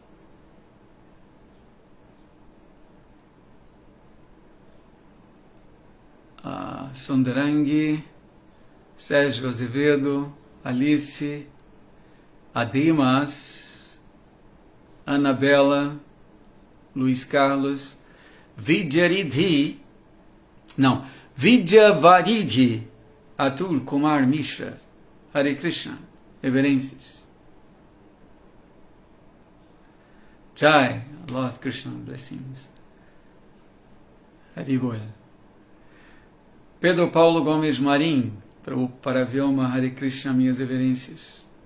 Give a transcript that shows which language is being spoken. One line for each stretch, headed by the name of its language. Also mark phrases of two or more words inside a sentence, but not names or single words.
Portuguese: Sundarangi, Sérgio Azevedo, Alice, Adimas, Anabela, Luiz Carlos, Vidyavaridhi, Atul Kumar Mishra, Hare Krishna, reverências.
English: Jai, Lord Krishna, blessings.
Portuguese: Haribol. Pedro Paulo Gomes Marim, para Vyoma, Hare Krishna, minhas reverências.